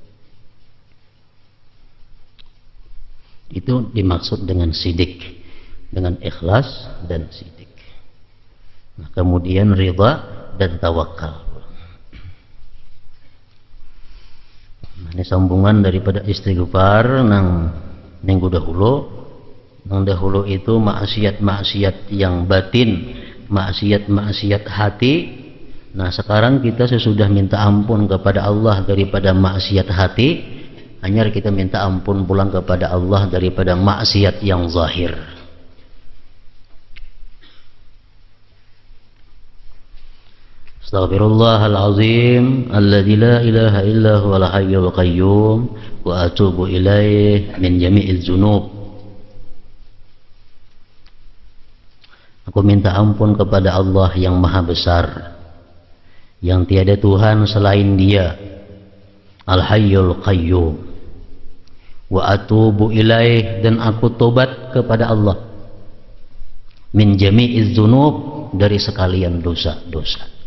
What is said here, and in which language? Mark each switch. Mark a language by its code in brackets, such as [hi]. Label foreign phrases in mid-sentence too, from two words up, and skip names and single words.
[id] Itu dimaksud dengan sidik, dengan ikhlas dan sidik. Nah, kemudian ridha dan tawakal. [bjn] Nah, ini sambungan daripada istighfar nang minggu dahulu. Nang dahulu itu maksiat-maksiat yang batin, maksiat-maksiat hati. [id] Nah, sekarang kita sesudah minta ampun kepada Allah daripada maksiat hati, hanya kita minta ampun pulang kepada Allah daripada maksiat yang zahir. [ar] أستغفر الله العظيم الذي لا إله إلا هو الحي القيوم وأتوب إليه من جميع الذنوب. [id] Aku minta ampun kepada Allah yang maha besar, yang tiada Tuhan selain Dia, [ar] الحي القيوم. وأتوب إليه, [id] dan aku tobat kepada Allah, [ar] من جميع الذنوب, [id] dari sekalian dosa-dosa.